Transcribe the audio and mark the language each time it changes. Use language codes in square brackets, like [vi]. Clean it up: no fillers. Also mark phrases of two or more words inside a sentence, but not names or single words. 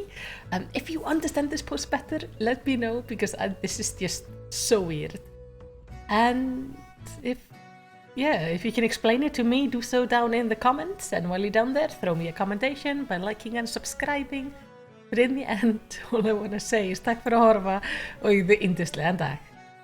[en] If you understand this post better, let me know, because this is just so weird. And if you can explain it to me, do so down in the comments, and while you're down there, throw me a commentation by liking and subscribing. But in the end, all I want to say is [is] takk fyrir að horfa og í yndislegan dag.